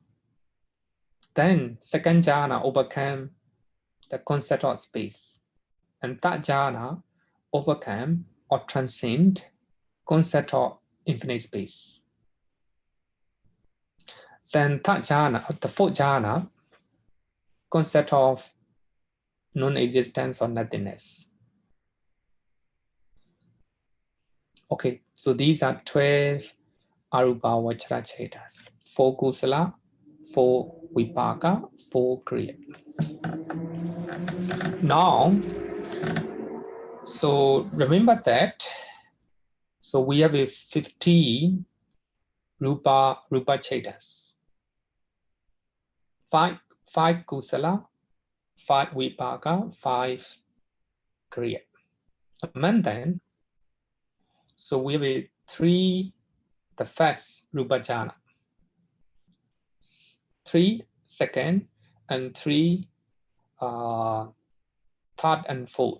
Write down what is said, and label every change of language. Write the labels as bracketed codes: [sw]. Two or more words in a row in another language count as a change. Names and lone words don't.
[en] Then second jhana overcome the concept of space, and third jhana overcome or transcend concept of infinite space. Then third jhana, the fourth jhana, concept of non-existence or nothingness. Okay, so these are 12 [pi] arupa vachara chetas, [en] 4 kusala, 4 vipaka, 4 kriya. Now, so remember that, so we have a 15 [pi] rupa chetas, [en] 5 kusala, 5 vipaka, 5 kriya. Among them, so we have a 3, the first [pi] rupa jhana, [en] 3 second, and 3 third and fourth.